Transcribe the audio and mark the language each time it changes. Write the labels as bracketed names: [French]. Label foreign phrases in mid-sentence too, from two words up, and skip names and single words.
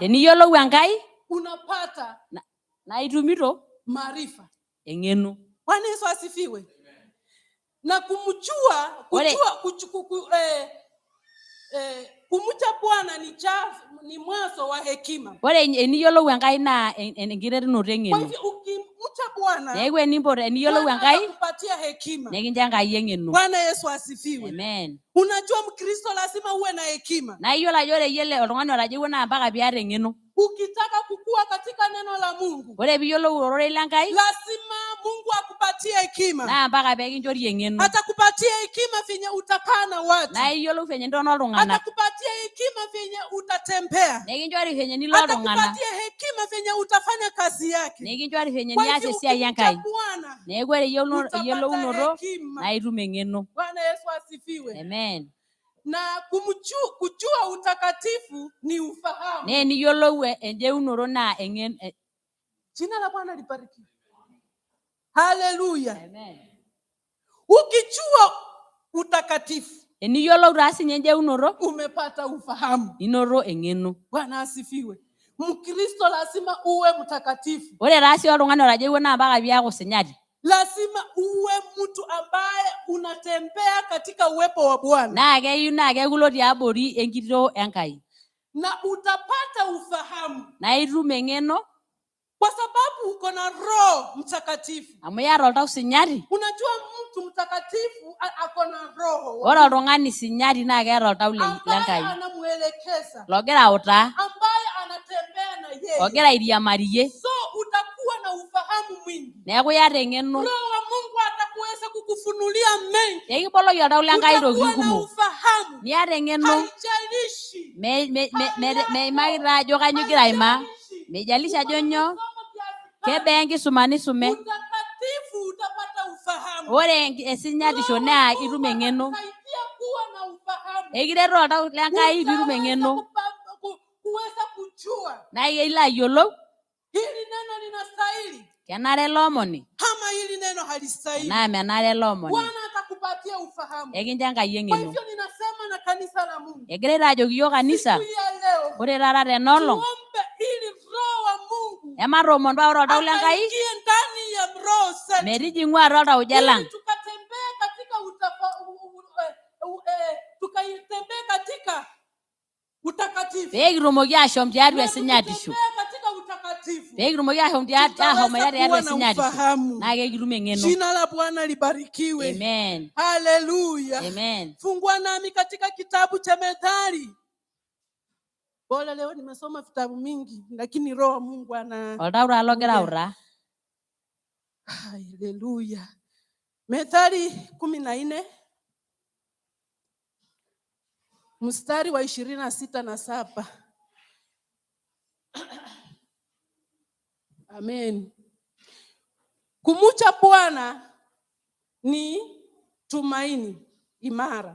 [Masai] teniyiolou Enkai, [Swahili] unapata [Masai] na itumito [Swahili] maarifa, [Masai] eng'eno. [Swahili] Bwana Yesu asifiwe. Na kumcha Bwana ni mwanzo wa hekima. [Masai] Ore eniyiolou Enkai naa enkiterunoto eng'eno. [Swahili] Kwa hivyo ukimcha Bwana, [Masai] neeku eniyiolou Enkai, [Swahili] kupatia hekima. [Masai] Nekincho Enkai eng'eno. [Swahili] Bwana Yesu asifiwe. Amen. Unajua Mkristo lazima uwe na hekima. [Masai] Na iyiolo ajo ore yeye oltung'ani otajiwua naa mpaka piata eng'eno. [Swahili] Ukitaka kukua katika neno la Mungu, [Masai] ore piyiolou ororei l'Enkai, [Swahili] lazima Mungu akupatie atakupatia hekima. [Masai] Na mpaka pekinchori eng'eno. [Swahili] Atakupatia hekima venye utakaa na watu. [Masai] Na iyiolou venye ntono iltung'anak. [Swahili] Atakupatia hekima venye utatembea. [Masai] Nekinchori venye nilo iltung'anak. [Swahili] Atakupatia hekima venye utafanya kazi yake. [Masai] Nekinchori venye nias esiai Enkai. Neeku ore eyiolounoto na itum eng'eno. [Swahili] Bwana Yesu asifiwe. Amen. Na kujua utakatifu ni ufahamu. [Masai] Ne niyiolou enjeunoto na eng'eno. [Swahili] Jina la Bwana libarikiwe. Haleluya. Amen. Ukijua utakatifu, [Masai] eniyiolou taa sinye enjeunoto, [Swahili] umepata ufahamu. [Masai] Inoto eng'eno. [Swahili] Bwana asifiwe. Mkristo lazima uwe mtakatifu. [Masai] Ore taa si oltung'ani otajeuo naa mpaka piaku sinyati. [Swahili] Lazima uwe mtu ambaye unatembea katika uwepo wa Bwana. [Masai] Na keyieu naa keekulo tiabori enkitoo Enkai. [Swahili] Na utapata ufahamu. [Masai] Na itum eng'eno. [Swahili] Kwa sababu uko na Roho Mtakatifu. [Masai] Amu iyata oltau sinyati. [Swahili] Unajua mtu mtakatifu ako na roho. [Masai] Ore oltung'ani sinyati naa keeta oltau leNkai. [Swahili] Ambaye anamuelekeza. [Masai] Logira autaa. [Swahili] Ambaye anatembea na yeye. [Masai] Logira airiamarie. [Swahili] So utakuwa na ufahamu mwingi. [Masai] Neeku iyata eng'eno. [Swahili] Roho wa Mungu atakuweza kukufunulia mengi. [Masai] Ekiboloki oltau leNkai ntokitin kumok. [Swahili] Ufahamu. [Masai] Niata eng'eno. [Swahili] Haijalishi. [Masai] Meimaki taa ajo kanyo igira aimaa. Mejalisha ajo nyoo. Kebaa enkisuma nisume. [Swahili] Utakatifu utapata ufahamu. [Masai] Ore esinyatisho naa itum eng'eno. Ekiret oltau leNkai piitum eng'eno. [Swahili] Kuweza kujua. [Masai] Na ilo ayiolou. [Swahili] Hili neno linastahili. [Masai] Kenare elomoni. [Swahili] Kama hili neno halistahili. [Masai] Na menare elomoni. [Swahili] Bwana atakupatia ufahamu. [Masai] Ekincho Enkai eng'eno. [Swahili] Kwa hivyo ninasema na kanisa la Mungu. [Masai] Egira ajoki iyiok kanisa. Ore taata tenolong. [Swahili] Tuombe ili Roho wa Mungu. [Masai] Ematoomon paa ore oltau leNkai. [Swahili] Ndani ya Roho zetu. [Masai] Metijing'u atua oltauja lang. [Swahili] Tukatembea katika utakatifu. [Masai] Pekitumoki ashom tiatua esinyatisho. Pekitumoki ashom tiatua esinyatisho. Na kekitum eng'eno. [Swahili] Jina la Bwana libarikiwe. Amen. Haleluya. Amen. Fungua nami katika kitabu cha Methali. Bora leo nimesoma vitabu mingi lakini Roho wa Mungu ana [Masai] oltau taa logira autaa. [Swahili] Haleluya. Methali 14 mstari wa 26 na 7. Amen. Kumcha Bwana ni tumaini imara.